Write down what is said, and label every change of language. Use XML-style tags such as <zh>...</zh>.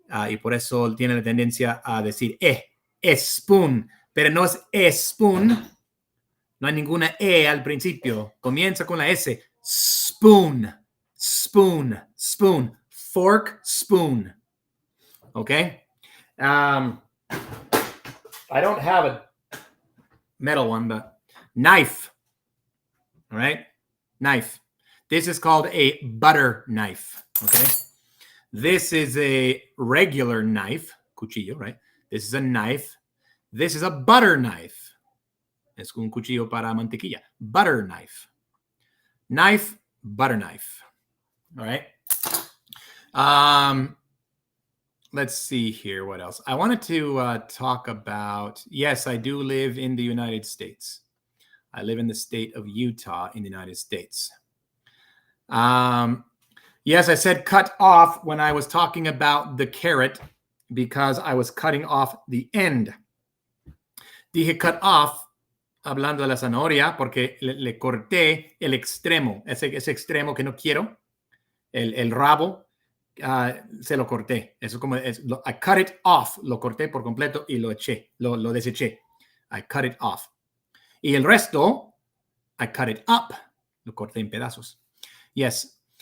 <es>Y por eso tiene la tendencia a decir spoon, pero no es spoon, no hay ninguna al principio, comienza con la S, spoon, spoon, spoon, fork, spoon, okay?</es> <en>I don't have a metal one, but knife, all right? Knife. This is called a butter knife, okay? This is a regular knife, cuchillo, right? This is a knife. This is a butter knife.</en> <es>Es un cuchillo para mantequilla.</es> <en>Butter knife. Knife, butter knife. All right. Let's see here. What else? I wanted to talk about, yes, I do live in the United States. I live in the state of Utah in the United States. Yes, I said cut off when I was talking about the carrot because I was cutting off the end.</en> <es>Dije cut off hablando de la zanahoria porque le corté el extremo, ese extremo que no quiero, el rabo. Se lo corté. Eso como</es> <en>I cut it off.</en> <es>Lo corté por completo y lo eché. Lo deseché.</es> <en>I cut it off.</en> <es>Y el resto,</es> <en>I cut it up.</en> <es>Lo corté en pedazos. Yes.</es>